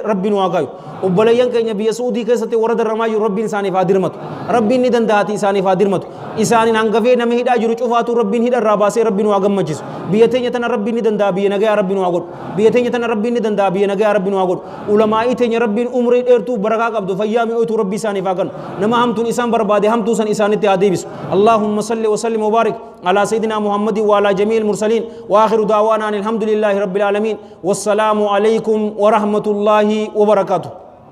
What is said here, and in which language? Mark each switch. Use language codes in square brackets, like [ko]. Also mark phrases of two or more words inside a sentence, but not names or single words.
[om] rabbiin waa gaayu obboleeyyan keenya biyya suudii keessatti warra darramaa jiru rabbiin isaaniif haa dirmatu rabbiin ni danda'ati isaaniif haa dirmatu isaanin hangafee nama hidhaa jiru cufaatu rabbiin hidharraa baasee rabbiin waa gammachiisu biyya teenya tana rabbiin ni danda'a biyya nagayaa rabbiin waa godhu biyya teenya tana rabbiin ni danda'a biyya nagayaa rabbiin waa godhu ulamaa'ii teenya rabbiin umrii dheertuu barakaa qabdu fayyaa mi'ootu rabbii isaaniif haa kennu nama hamtuun isaan barbaade hamtuu san isaanitti haa deebisu [ar] اللهم صل وسلم وبارك على سيدنا محمد وعلى جميع المرسلين وآخر دعوانا الحمد لله رب العالمين والسلام عليكم ورحمة الله وبركاته